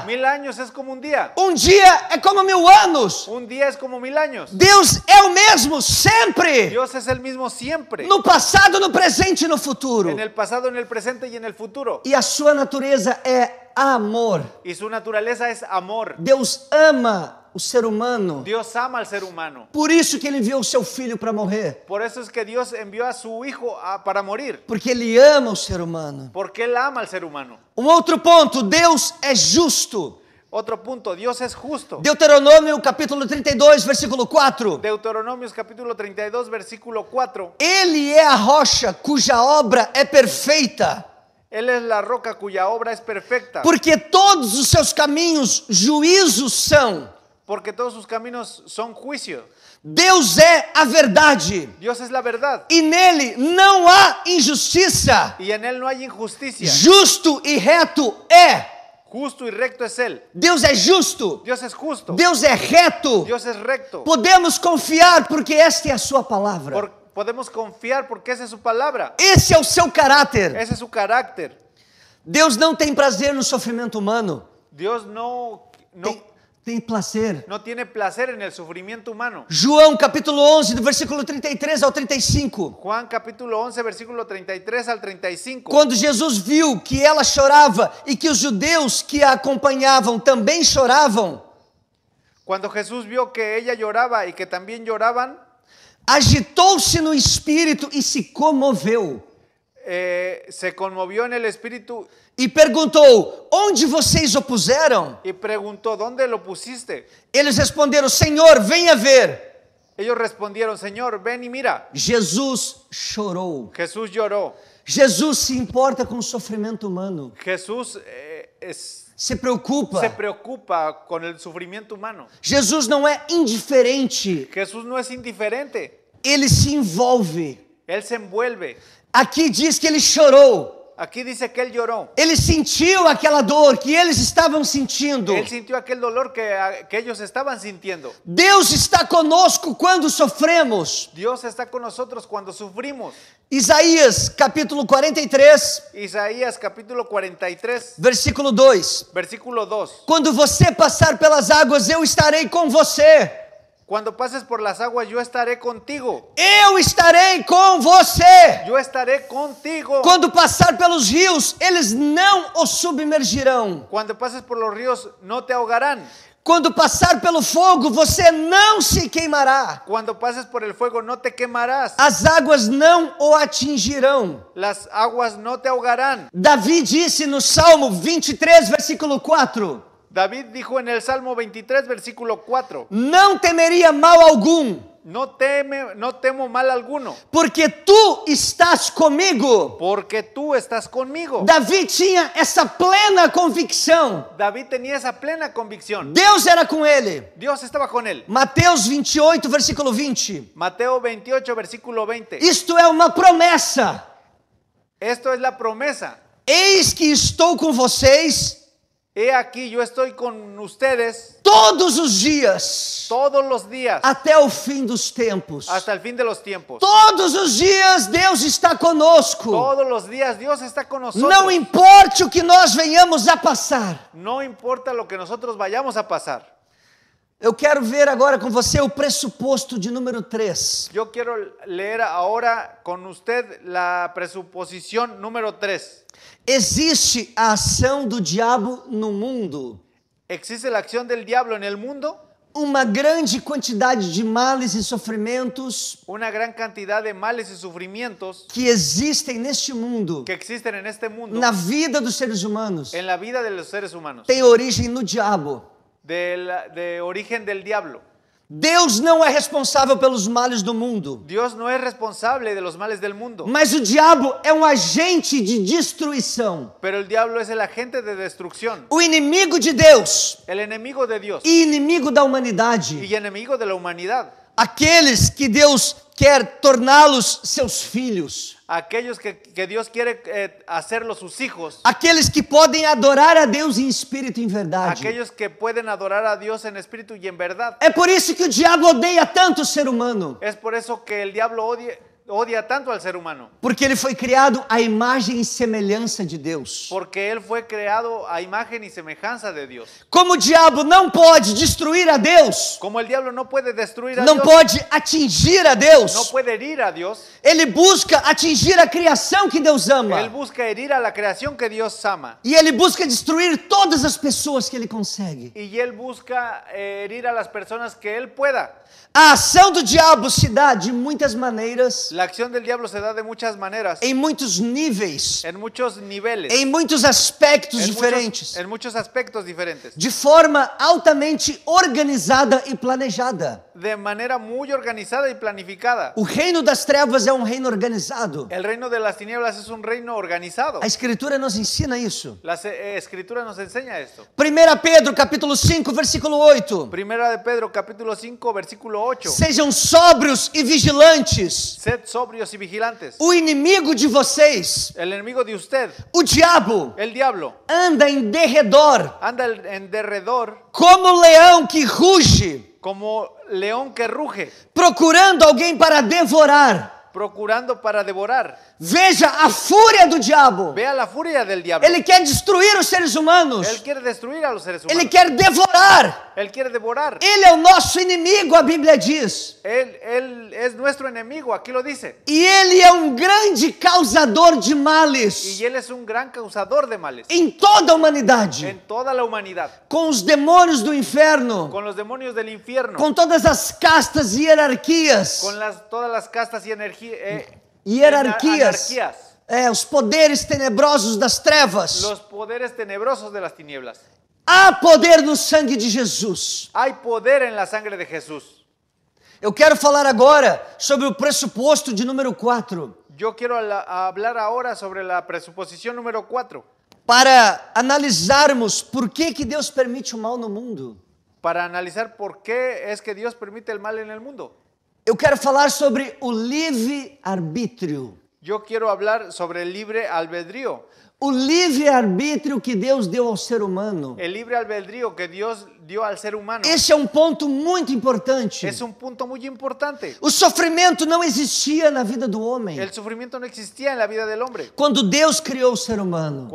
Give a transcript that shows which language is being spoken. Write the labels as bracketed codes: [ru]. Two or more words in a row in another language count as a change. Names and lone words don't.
[es] 1000 años es como un día. [pt] Um dia é como 1000 anos. [es] Un día es como 1000 años. [pt] Deus é o mesmo sempre. [es] Dios es el mismo siempre. [pt] No passado, no presente e no futuro. [es] En el pasado, en el presente y en el futuro. [pt] E a sua natureza é amor. [es] Y su naturaleza es amor. [pt] Deus ama o ser humano. [es] Dios ama al ser humano. [pt] Por isso que ele enviou o seu filho para morrer. [es] Por eso es que Dios envió a su hijo para morir. [pt] Porque ele ama o ser humano. [es] Porque Él ama al ser humano. [pt] Um outro ponto, Deus é justo. [es] Otro punto, Dios es justo. [pt] Deuteronômio capítulo 32, versículo 4. [es] Deuteronomios capítulo 32, versículo 4. [pt] Ele é a rocha cuja obra é perfeita, [es] Él es la roca cuya obra es perfecta. [pt] porque todos os seus caminhos juízos são. [es] Porque todos sus caminos son juicio. [pt] Deus é a verdade. [es] Dios es la verdad. [pt] E nele não há injustiça. [es] Y en Él no hay injusticia. [pt] Justo e reto é. [es] Justo y recto es Él. [pt] Deus é justo. [es] Dios es justo. [pt] Deus é reto. [es] Dios es recto. [pt] Podemos confiar porque esta é a sua palavra. [es] Podemos confiar porque esa es su palabra. [pt] Esse é o seu caráter. [es] Ese es su carácter. [pt] Deus não tem prazer no sofrimento humano. [es] Dios no [pt] Tem prazer. [es] no tiene placer en el sufrimiento humano. [pt] João capítulo 11, do versículo 33 ao 35. [es] Juan capítulo 11, versículo 33 al 35. [pt] Quando Jesus viu que ela chorava e que os judeus que a acompanhavam também choravam, [es] Cuando Jesús vio que ella lloraba y que también lloraban, [pt] agitou-se no espírito e se comoveu. [es] se conmovió en el espíritu [pt] E perguntou: onde vocês o puseram? [es] y preguntó, ¿dónde lo pusiste? [pt] Eles responderam: Senhor, venha ver. [es] Ellos respondieron, Señor, ven y mira. [pt] Jesus chorou. [es] Jesús lloró. [pt] Jesus se importa com o sofrimento humano. [es] Jesús Se preocupa. se preocupa con el sufrimiento humano. [pt] Jesus não é indiferente. [es] Jesús no es indiferente. [pt] Ele se envolve. [es] Él se envuelve. [pt] Aqui diz que ele chorou. [es] Aquí dice que Él lloró. [pt] Ele sentiu aquela dor que eles estavam sentindo. [es] Él sintió aquel dolor que ellos estaban sintiendo. [pt] Deus está conosco quando sofremos. [es] Dios está con nosotros cuando sufrimos. [pt] Isaías capítulo 43, [es] Isaías capítulo 43, [pt] versículo 2. [es] versículo 2. [pt] Quando você passar pelas águas, eu estarei com você. [es] Cuando pases por las aguas, yo estaré contigo. [pt] Eu estarei com você. [es] Yo estaré contigo. [pt] Quando passar pelos rios, eles não o submergirão. [es] Cuando pases por los ríos, no te ahogarán. [pt] Quando passar pelo fogo, você não se queimará. [es] Cuando pases por el fuego, no te quemarás. [pt] As águas não o atingirão. [es] Las aguas no te ahogarán. [pt] Davi disse no Salmo 23, versículo 4. [es] David dijo en el Salmo 23, versículo 4, [pt] não temeria mal algum, [es] no temo mal alguno, [pt] porque tu estás comigo. [es] porque tú estás conmigo. [pt] Davi tinha essa plena convicção. [es] David tenía esa plena convicción. [pt] Deus era com ele. [es] Dios estaba con él. [pt] Mateus 28, versículo 20. [es] Mateo 28, versículo 20. [pt] Isto é uma promessa. [es] Esto es la promesa. [pt] Eis que estou com vocês [es] He aquí, yo estoy con ustedes [pt] todos os dias, [es] todos los días, [pt] até o fim dos tempos. [es] hasta el fin de los tiempos. [pt] Todos os dias Deus está conosco. [es] Todos los días Dios está con nosotros. [pt] Não importe o que nós venhamos a passar. [es] No importa lo que nosotros vayamos a pasar. [pt] Eu quero ver agora com você o pressuposto de número 3. [es] Yo quiero leer ahora con usted la presuposición número 3. [pt] Existe a ação do diabo no mundo. [es] ¿Existe la acción del diablo en el mundo? [pt] Uma grande quantidade de males e sofrimentos [es] Una gran cantidad de males y sufrimientos [pt] que existem neste mundo, [es] que existen en este mundo, [pt] na vida dos seres humanos, [es] en la vida de los seres humanos, [pt] tem origem no diabo. [es] de origen del diablo. [pt] Deus não é responsável pelos males do mundo, [es] Dios no es responsable de los males del mundo, [pt] mas o diabo é um agente de destruição. [es] pero el diablo es el agente de destrucción, [pt] O inimigo de Deus [es] el enemigo de Dios [pt] e inimigo da humanidade. [es] y enemigo de la humanidad. [pt] Aqueles que Deus quer torná-los seus filhos. [es] Aquellos que Dios quiere hacerlos sus hijos, [pt] Aqueles que podem adorar a Deus em espírito e em verdade. [es] aquellos que pueden adorar a Dios en espíritu y en verdad. [pt] É por isso que o diabo odeia tanto o ser humano. [es] Es por eso que el diablo odia tanto al ser humano, [pt] Porque ele foi criado à imagem e semelhança de Deus. [es] porque él fue creado a imagen y semejanza de Dios. [pt] Como o diabo não pode destruir a Deus, [es] Como el diablo no puede destruir a [pt] não [es] Dios, [pt] pode atingir a [es] no [pt] Deus, [es] puede herir a Dios, [pt] ele busca atingir a criação que Deus [es] él ama. busca herir a la creación que Dios ama. [pt] E ele busca destruir todas as pessoas que ele consegue. [es] Y él busca herir a las personas que él pueda. [pt] A ação do diabo se dá de muitas maneiras, [es] La acción del diablo se da de muchas maneras, [pt] em muitos níveis, [es] en muchos niveles, [pt] em muitos aspectos diferentes, [es] en muchos aspectos diferentes, [pt] de forma altamente organizada e planejada. [es] de manera muy organizada y planificada. [pt] O reino das trevas é um reino organizado. [es] El reino de las tinieblas es un reino organizado. [pt] A Escritura nos ensina isso. [es] La Escritura nos enseña esto. [pt] 1 Pedro, capítulo 5, versículo 8. [es] Primera de Pedro, capítulo 5, versículo 8. [pt] Sejam sóbrios e vigilantes. [es] Sed sobrios y vigilantes. [pt] O inimigo de vocês, [es] El enemigo de usted, [pt] o diabo, [es] el diablo, [pt] anda em derredor, [es] anda en derredor [pt] como leão que ruge, [es] como león que ruge, [pt] procurando alguém para devorar. [es] procurando para devorar. [pt] Veja a fúria do diabo. [es] Vea la furia del diablo. [pt] Ele quer destruir os seres humanos. [es] Él quiere destruir a los seres humanos. [pt] Ele quer devorar. [es] Él quiere devorar. [pt] Ele é o nosso inimigo, a Bíblia diz. [es] Él es nuestro enemigo, aquí lo dice. [pt] E ele é um grande causador de males [es] Y él es un gran causador de males [pt] em toda a humanidade. [es] en toda la humanidad. [pt] Com os demônios do inferno, [es] Con los demonios del infierno. [pt] com todas as castas e hierarquias. [es] Con todas las castas y [pt] Hierarquias. [es] anarquías. [pt] Os poderes tenebrosos das trevas. [es] Los poderes tenebrosos de las tinieblas. [pt] Há poder no sangue de Jesus. [es] Hay poder en la sangre de Jesús. [pt] Eu quero falar agora sobre o pressuposto de número 4. [es] Yo quiero hablar ahora sobre la presuposición número 4. [pt] Para analisarmos por que Deus permite o mal no mundo. [es] Para analizar por qué es que Dios permite el mal en el mundo. [pt] Eu quero falar sobre o livre-arbítrio. [es] Yo quiero hablar sobre el libre albedrío. [pt] O livre-arbítrio que Deus deu ao ser humano. [es] El libre albedrío que Dios dio al ser humano. [pt] Esse é um ponto muito importante. [es] Es un punto muy importante. [pt] O sofrimento não existia na vida do homem. [es] El sufrimiento no existía en la vida del hombre [pt] Quando Deus criou o ser humano.